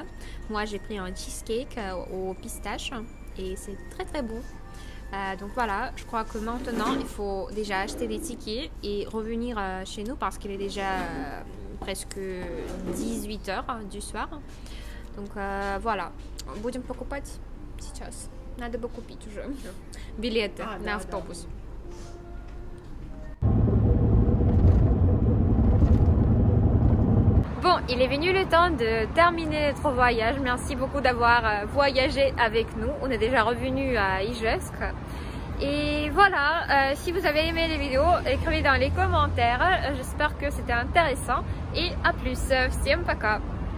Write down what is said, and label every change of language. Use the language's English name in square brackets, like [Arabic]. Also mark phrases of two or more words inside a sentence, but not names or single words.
[French] Moi j'ai pris un cheesecake aux pistaches et c'est très très bon. Donc voilà, je crois que maintenant il faut déjà acheter des tickets et revenir chez nous parce qu'il est déjà presque 18h du soir. Donc voilà, [Russian] будем покупать сейчас. Надо бы купить уже билеты на автобус. [French] Bon, il est venu le temps de terminer notre voyage. Merci beaucoup d'avoir voyagé avec nous. On est déjà revenu à Ijevsk. Et voilà, si vous avez aimé les vidéos, écrivez dans les commentaires. J'espère que c'était intéressant. Et à plus. [Russian] Всем пока.